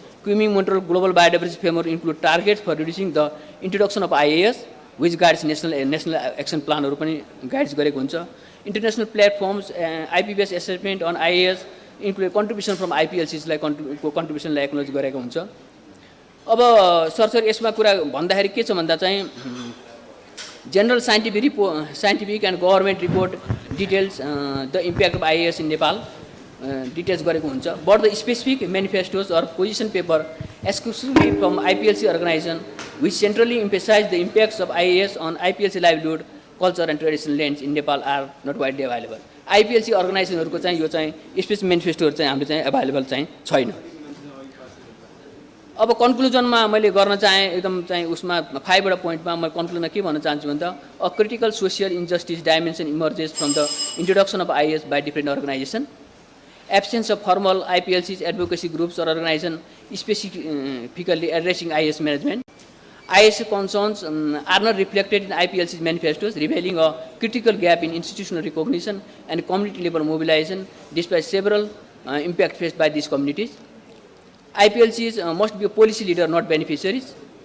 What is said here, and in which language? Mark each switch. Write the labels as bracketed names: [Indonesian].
[English] Kunming Montreal global biodiversity framework include targets for reducing the introduction of IAS which guides national action प्लानहरू [Nepali] पनि guides गरेको हुन्छ। [English] international platforms IPBES assessment on IAS include contribution from आइपिएलसीलाई [Nepali] कन्ट्रिब्युसनलाई acknowledge गरेको हुन्छ। अब सरसरी यसमा कुरा भन्दाखेरि के छ भन्दा चाहिँ [English] general scientific and government report details the impact of IAS in Nepal details [Nepali] गरेको हुन्छ। [English] but the specific manifestos or position paper exclusively from IPLC organization which centrally emphasize the impacts of IAS on IPLC livelihood, culture and traditional lands in Nepal are not widely available। [Nepali] IPLC अर्गनाइजेसनहरूको चाहिँ यो चाहिँ specific मेनिफेस्टोहरू चाहिँ हाम्रो चाहिँ available चाहिँ छैन। अब कन्क्लुजनमा मैले गर्न चाहेँ एकदम चाहिँ उसमा 5वटा पोइन्टमा म कन्क्लुजनमा के भन्न चाहन्छु भन्दा [English] A critical social injustice dimension emerges from the introduction of IAS by different organisation. Absence of formal IPLC advocacy groups और organisation specifically addressing IAS management. IAS concerns are not reflected in IPLC's manifestos, revealing a critical gap in institutional recognition and community level mobilization despite several impacts faced by these communities. IPLCs must be a policy leader, not beneficiaries.